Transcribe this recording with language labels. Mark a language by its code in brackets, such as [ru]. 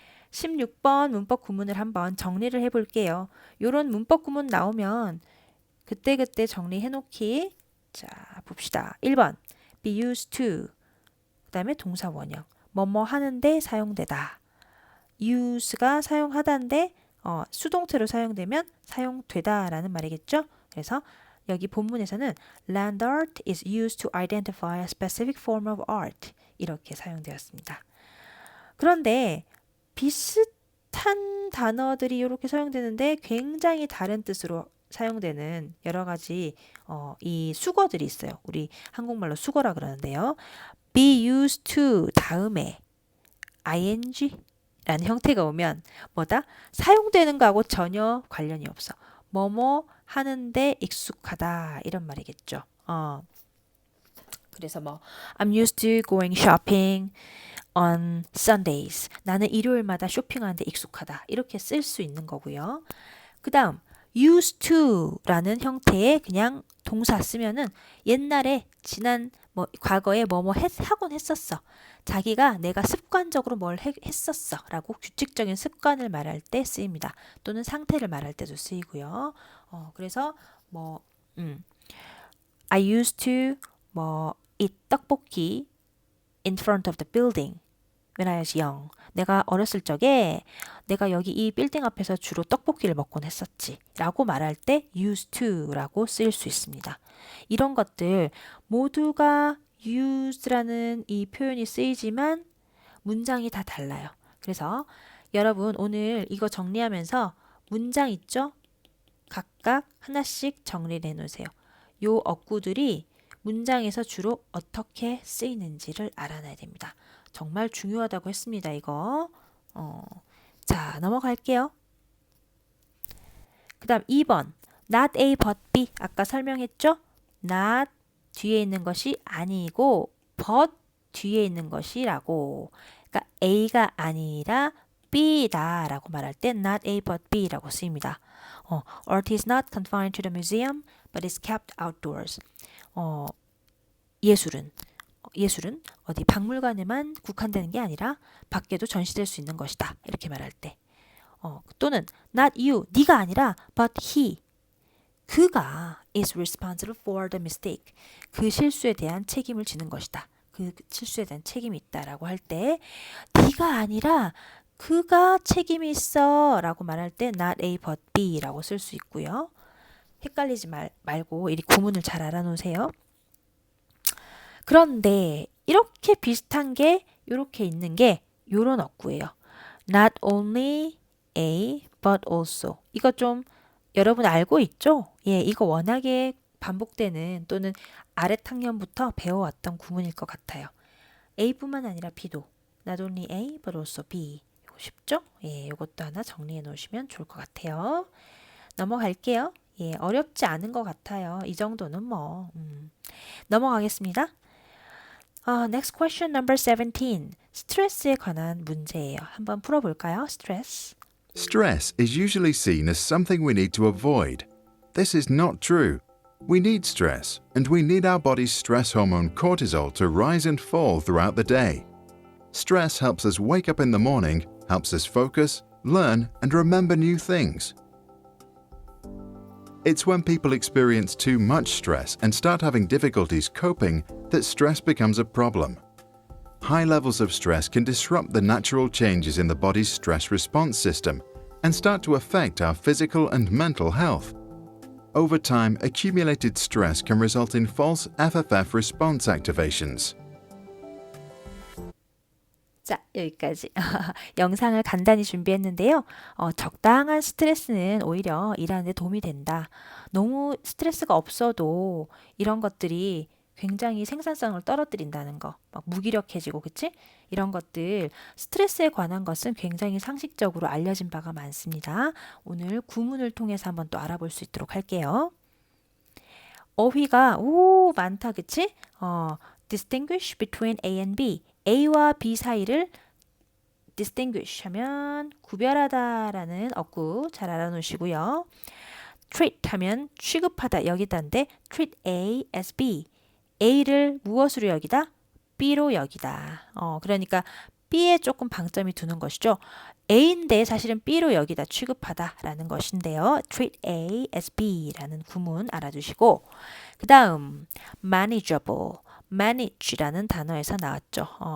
[ko] 16번 문법 구문을 한번 정리를 해볼게요. 요런 문법 구문 나오면 그때그때 정리해 놓기. 자, 봅시다. 1번 be used to 그 다음에 동사 원형 뭐뭐 하는데 사용되다. use가 사용하다인데 수동태로 사용되면 사용되다 라는 말이겠죠. 그래서 여기 본문에서는 [en] land art is used to identify a specific form of art [ko] 이렇게 사용되었습니다. 그런데 비슷한 단어들이 이렇게 사용되는데 굉장히 다른 뜻으로 사용되는 여러 가지 이 수거들이 있어요. 우리 한국말로 수거라 그러는데요. be used to 다음에 ing 라는 형태가 오면 뭐다? 사용되는 거하고 전혀 관련이 없어. 뭐뭐 하는데 익숙하다 이런 말이겠죠. 그래서 뭐 [en] I'm used to going shopping on Sundays. [ko] 나는 일요일마다 쇼핑하는데 익숙하다. 이렇게 쓸 수 있는 거고요. 그 다음 used to라는 형태의 그냥 동사 쓰면은 옛날에 지난 뭐 과거에 뭐뭐 하곤 했었어. 자기가 내가 습관적으로 뭘 했었어 라고 규칙적인 습관을 말할 때 쓰입니다. 또는 상태를 말할 때도 쓰이고요. 그래서 뭐 [en] I used to 뭐 eat 떡볶이 in front of the building when I was young. [ko] 내가 어렸을 적에 내가 여기 이 빌딩 앞에서 주로 떡볶이를 먹곤 했었지 라고 말할 때 used to 라고 쓰일 수 있습니다. 이런 것들 모두가 use라는 이 표현이 쓰이지만 문장이 다 달라요. 그래서 여러분 오늘 이거 정리하면서 문장 있죠? 각각 하나씩 정리를 해놓으세요. 요 어구들이 문장에서 주로 어떻게 쓰이는지를 알아놔야 됩니다. 정말 중요하다고 했습니다. 이거. 자, 넘어갈게요. 그 다음 2번. Not A but B. 아까 설명했죠? Not 뒤에 있는 것이 아니고 but 뒤에 있는 것이라고. 그러니까 A가 아니라 B다 라고 말할 때 not A but B 라고 쓰입니다. [en] Art is not confined to the museum but is kept outdoors. [ko] 예술은 어디 박물관에만 국한되는 게 아니라 밖에도 전시될 수 있는 것이다. 이렇게 말할 때. 또는 [en] not you, [ko] 네가 아니라 [en] but he. [ko] 그가 [en] is responsible for the mistake. [ko] 그 실수에 대한 책임을 지는 것이다. 그 실수에 대한 책임이 있다라고 할 때 네가 아니라 그가 책임이 있어 라고 말할 때 not A but B 라고 쓸 수 있고요. 헷갈리지 말고 이 구문을 잘 알아놓으세요. 그런데 이렇게 비슷한 게 이렇게 있는 게 요런 어구예요. [en] Not only A but also. [ko] 이거 좀 여러분 알고 있죠? 예, 이거 워낙에 반복되는 또는 아래 학년부터 배워왔던 구문일 것 같아요. A뿐만 아니라 B도 [en] Not only A but also B. [ko] 이거 쉽죠? 예, 이것도 하나 정리해 놓으시면 좋을 것 같아요. 넘어갈게요. 예, 어렵지 않은 것 같아요. 이 정도는 뭐. 넘어가겠습니다. [en] Next question number 17. [ko] 스트레스에 관한 문제예요. 한번 풀어볼까요? 스트레스. [en] Stress is usually seen as something we need to avoid. This is not true. We need stress, and we need our body's stress hormone cortisol to rise and fall throughout the day. Stress helps us wake up in the morning, helps us focus, learn, and remember new things. It's when people experience too much stress and start having difficulties coping that stress becomes a problem. High levels of stress can disrupt the natural changes in the body's stress response system and start to affect our physical and mental health. Over time, accumulated stress can result in false FFF response activations. [ko] 자, 여기까지. 영상을 간단히 준비했는데요. 적당한 스트레스는 오히려 일하는 데 도움이 된다. 너무 스트레스가 없어도 이런 것들이 굉장히 생산성을 떨어뜨린다는 거. 막 무기력해지고, 그치? 이런 것들, 스트레스에 관한 것은 굉장히 상식적으로 알려진 바가 많습니다. 오늘 구문을 통해서 한번 또 알아볼 수 있도록 할게요. 어휘가, 많다, 그치? [en] distinguish between A and B. [ko] A와 B 사이를 distinguish 하면 구별하다라는 어구 잘 알아놓으시고요. treat 하면 취급하다, 여기다인데 treat A as B. A를 무엇으로 여기다? B로 여기다. 그러니까 B에 조금 방점이 두는 것이죠. A인데 사실은 B로 여기다 취급하다라는 것인데요. treat A as B라는 구문 알아두시고 그 다음 manageable, manage라는 단어에서 나왔죠.